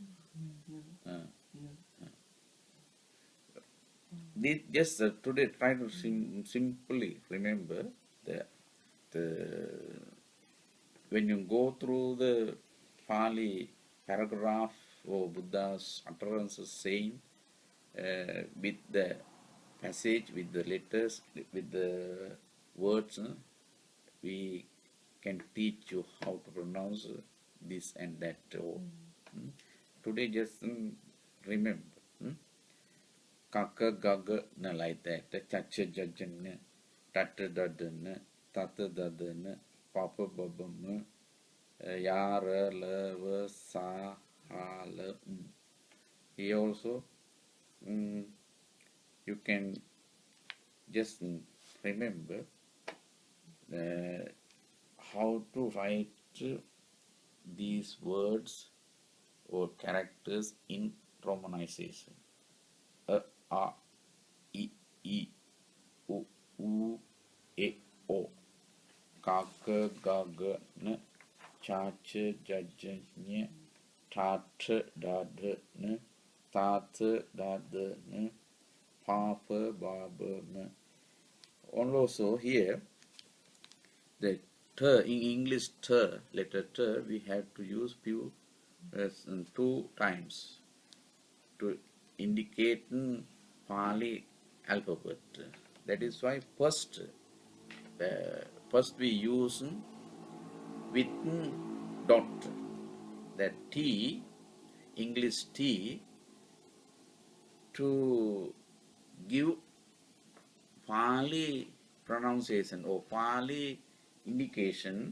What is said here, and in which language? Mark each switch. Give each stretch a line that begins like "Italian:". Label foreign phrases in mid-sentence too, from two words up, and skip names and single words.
English: Just today try to simply remember the when you go through the Pali paragraph or Buddha's utterances saying with the passage, with the letters, with the words, we can teach you how to pronounce this and that. Today just remember.
Pali: Kaka gaga na
English: like that.
Pali: Chacha jajana, tata dadana, tata dadana, papa babama, yara lava sa hala.
English: Here also you can just remember how to write these words or characters in romanization.
Pali: A, I, U, E, O. Kaka, gaga, na, chacha, jaja, nya, tata, dada, na, tata, dada, na, papa, baba, na.
English: Also here, the ter, in English ter, letter ter, we have to use few two times to indicate Pali alphabet. That is why first we use with dot, that T, English T, to give Pali pronunciation or Pali indication.